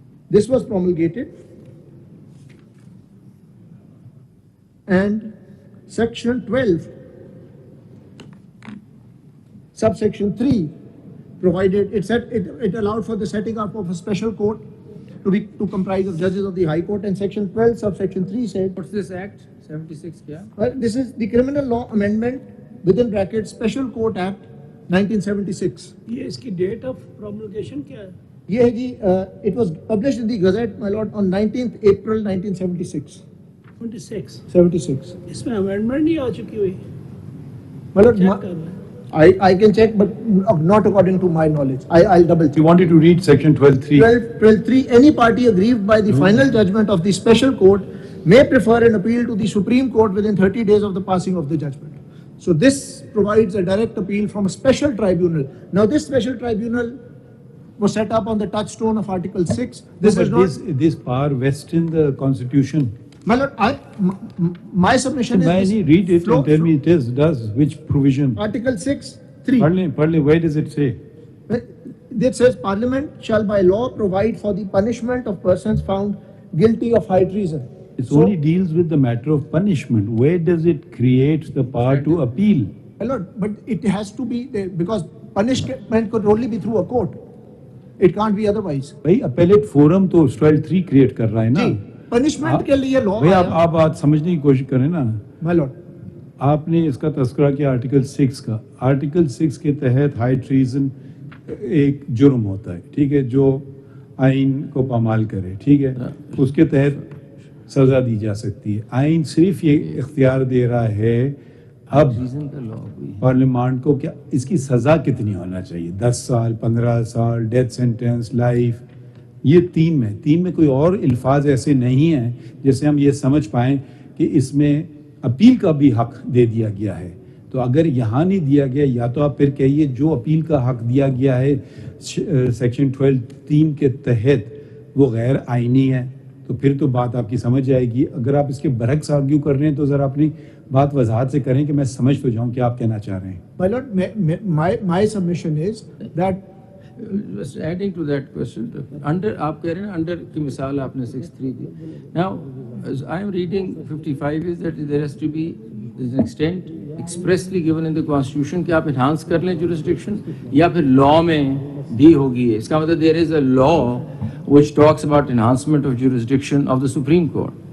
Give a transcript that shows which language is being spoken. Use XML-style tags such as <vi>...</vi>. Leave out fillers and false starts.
<en>This was promulgated, and Section 12, subsection 3, provided it allowed for the setting up of a special court to comprise of judges of the High Court, and Section 12, subsection 3 said. What's this Act? 76, yeah? Well, this is the Criminal Law Amendment within brackets Special Court Act 1976.</en> <hi>ये इसकी</hi> <en>date of promulgation</en> <hi>क्या है? ये है जी,</hi> <en>it was published in the Gazette, my Lord, on 19th April 1976. 76.</en> <hi>इसमें amendment नहीं आ चुकी हुई?</hi> <en>My Lord,</en> <hi>Check कर रहा है.</hi> <en>I can check, but not according to my knowledge. I'll double check. You wanted to read section 12(3). 12(3). Any party aggrieved by the final judgment of the special court may prefer an appeal to the Supreme Court within 30 days of the passing of the judgment. So this provides a direct appeal from a special tribunal. Now this special tribunal was set up on the touchstone of Article 6. This is not this power vests in the Constitution. My lord, my submission is. May read it and tell me does which provision? Article 6(3). Partly, where does it say? It says Parliament shall by law provide for the punishment of persons found guilty of high treason. It only deals with the matter of punishment. Where does it create the power to appeal? My lord, but it has to be there because punishment could only be through a court. It can't be otherwise.</en> <hi>भाई</hi> <en>appellate forum</en> <hi>तो style 3 create कर रहा है ना? Punishment के लिए law. भाई आप बात समझने की कोशिश करें ना।</hi> <en>My lord,</en> <hi>आपने इसका तस्करा किया आर्टिकल 6 का। आर्टिकल 6 के तहत हाई ट्रीजन एक जुर्म होता है, ठीक है, जो आइन को पामाल करे, ठीक है, उसके तहत सजा दी जा सकती है। आइन सिर्फ ये इख्तियार दे रहा है अब पार्लियामेंट को क्या इसकी सजा कितनी होना चाहिए, 10 साल, 15 साल, डेथ सेंटेंस, लाइफ, ये तीन में कोई और अल्फाज ऐसे नहीं हैं जिससे हम ये समझ पाएं कि इसमें अपील का भी हक दे दिया गया है। तो अगर यहाँ नहीं दिया गया, या तो आप फिर कहिए जो अपील का हक दिया गया है सेक्शन 12(3) के तहत वो गैर आइनी है, तो फिर तो बात आपकी समझ जाएगी। अगर आप इसके बरक्स आर्ग्यू कर रहे हैं तो ज़रा अपनी बात वजाहत से करें कि मैं समझ तो जाऊं कि आप कहना चाह रहे हैं।</hi> <en>My lord, my submission is that just adding to that question, under</en> <hi>आप कह रहे हैं अंडर की मिसाल आपने 6(3) दी।</hi> <en>Now as I am reading 55 is that there has to be an extent expressly given in the constitution</en> <hi>कि आप enhance कर लें jurisdiction या फिर law में भी होगी। इसका मतलब</hi> <en>there is a law which talks about enhancement of jurisdiction of the Supreme Court.</en>